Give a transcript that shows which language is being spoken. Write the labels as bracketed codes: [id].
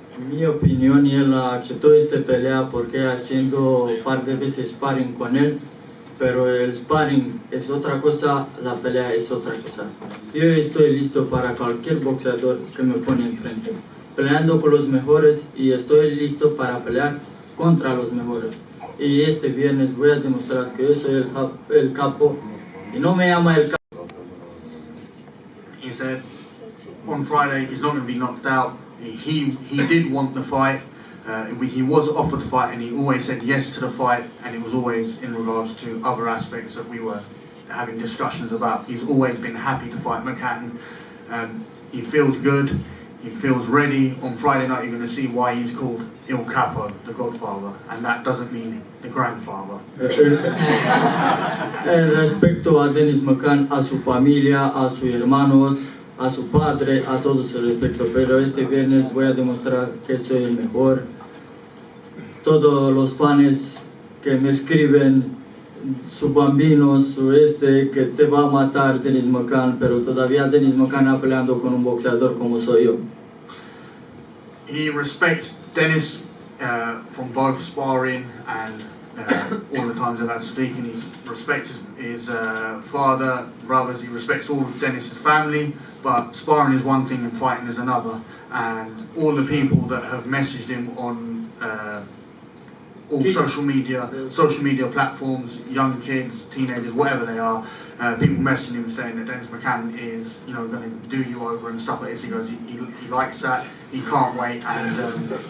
[es] Mi opinión, él aceptó esta pelea porque haciendo un par de veces sparring con él, pero el sparring es otra cosa, la pelea es otra cosa. Yo estoy listo para cualquier boxeador que me pone enfrente, peleando con los mejores y estoy listo para pelear contra los mejores. Y este viernes voy a demostrar que yo soy el capo y no me llama el capo. [en] He said on Friday he's not going to be knocked out. He did want the fight. He was offered the fight and he always said yes to the fight, and it was always in regards to other aspects that we were having discussions about. He's always been happy to fight McCann. He feels good, he feels ready. On Friday night you're going to see why he's called Il Capo, the Godfather, and that doesn't mean the grandfather. [es] Respecto a Dennis McCann, a su familia, a sus hermanos, a su padre, a todos el respeto, pero este viernes voy a demostrar que soy el mejor. Todos los fans que me escriben, su bambino, que te va a matar Dennis McCann, pero todavía Dennis McCann está peleando con un boxeador como soy yo. [en] He respects Dennis from both sparring and all the times I've had speaking. He respects his father, brothers, he respects all of Dennis's family, but sparring is one thing and fighting is another. And all the people that have messaged him on all social media platforms, young kids, teenagers, whatever they are, people messaging him saying that Dennis McCann is, going to do you over and stuff like this. He goes, he likes that, he can't wait, and